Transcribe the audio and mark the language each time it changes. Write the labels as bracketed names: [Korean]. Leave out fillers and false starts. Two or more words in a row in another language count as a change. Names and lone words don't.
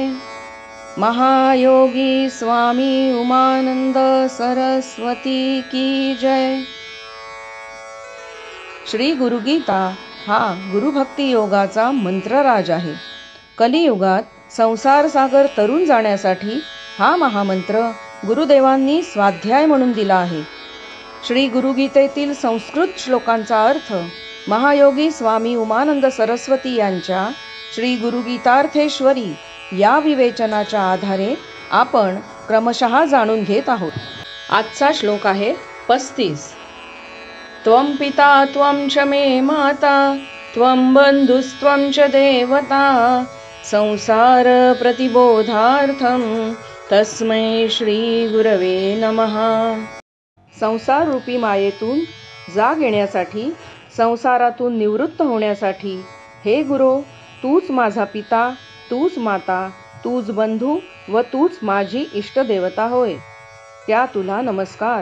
[Hindi] महायोगी स्वामी उमानंद सरस्वती की जय। [Marathi] श्री गुरुगीता हा गुरुभक्ती योगाचा मंत्रराज आहे। कलियुगात संसार सागर तरुण जाण्यासाठी हा महामंत्र गुरुदेवांनी स्वाध्याय म्हणून दिला आहे। श्री गुरुगीतेतील संस्कृत श्लोकांचा अर्थ महायोगी स्वामी उमानंद सरस्वती यांच्या श्री गुरुगीतार्थेश्वरी या विवेचनाच्या आधारे आपण क्रमशः जाणून घेत आहोत। आजचा श्लोक आहे 35। [Sanskrit] त्वं पिता त्वं च मे माता त्वं बंधुस्त्वं च देवता संसार प्रतिबोधार्थं तस्मै श्री गुरवे नमः। [Marathi] संसार रूपी मायेतून जाग येण्यासाठी, संसारातून निवृत्त होण्यासाठी हे गुरु, तूच माझा पिता, तूच माता, तूच बंधू व तूच माझी इष्टदेवता होय। त्या तुला नमस्कार।